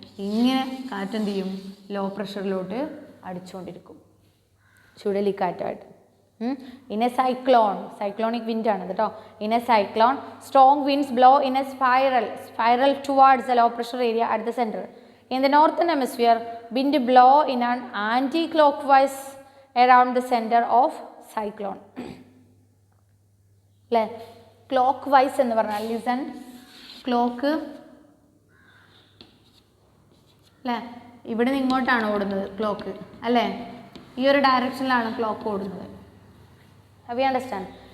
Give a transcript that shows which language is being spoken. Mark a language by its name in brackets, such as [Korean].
[Malayalam] ഇങ്ങനെ കാറ്റെന്ത് ചെയ്യും, law പ്രഷറിലോട്ട് അടിച്ചുകൊണ്ടിരിക്കും, ചുഴലിക്കാറ്റായിട്ട്. [English] in a cyclone, cyclonic wind [Malayalam] ആണ് കേട്ടോ. [English] In a cyclone strong winds blow in a spiral towards the low pressure area at the centre. In the northern hemisphere, wind blow in an anti-clockwise around the center of cyclone. [Malayalam] അല്ലേ, clock vice എന്ന് പറഞ്ഞാൽ listen, clock അല്ലേ, ഇവിടെ നിന്ന് ഇങ്ങോട്ടാണ് ഓടുന്നത് clock അല്ലേ, ഈ ഒരു ഡയറക്ഷനിലാണ് ക്ലോക്ക് ഓടുന്നത്. [English] We understand.